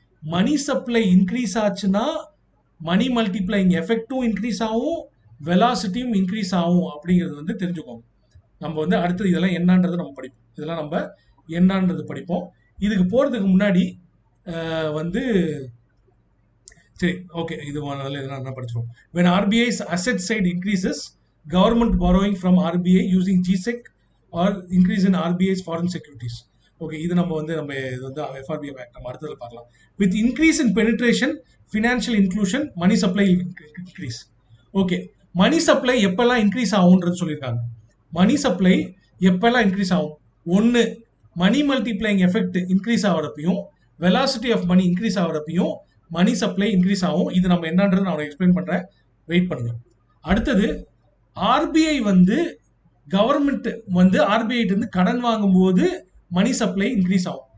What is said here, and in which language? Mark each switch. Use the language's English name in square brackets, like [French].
[Tamil] Money supply increase ஆச்சுன்னா மணி multiplying எஃபெக்டும் increase ஆகும், வெலாசிட்டியும் increase ஆகும் அப்படிங்கிறது வந்து தெரிஞ்சுக்கோங்க. நம்ம வந்து அடுத்தது இதெல்லாம் என்னன்றது நம்ம படிப்போம். இதெல்லாம் நம்ம என்னன்றது படிப்போம். இதுக்கு போறதுக்கு முன்னாடி வந்து சரி, ஓகே, இது என்ன படிச்சிருவோம். [English] when RBI's asset side increases, government borrowing from RBI using GSEC or increase in RBI's foreign securities. [Tamil] Okay, இது நம்ம வந்து இது வந்து FRBM ஆக்ட் நம்ம அடுத்ததுல பார்க்கலாம். [English] with increase in penetration, financial inclusion, money supply will increase. [Tamil] Okay, money supply எப்பெல்லாம் increase ஆகும்ன்றது சொல்லியிருக்காங்க. மணி சப்ளை எப்பெல்லாம் இன்க்ரீஸ் ஆகும், ஒன்று மணி multiplying effect increase ஆகிறப்பையும் velocity of money increase ஆகிறப்பையும் money supply increase ஆகும். இது நம்ம என்னன்றது நான் எக்ஸ்பிளைன் பண்றேன், வெயிட் பண்ணுங்க. அடுத்தது ஆர்பிஐ வந்து கவர்மெண்ட் வந்து ஆர்பிஐ இருந்து கடன் வாங்கும்போது மணி சப்ளை இன்க்ரீஸ் ஆகும்.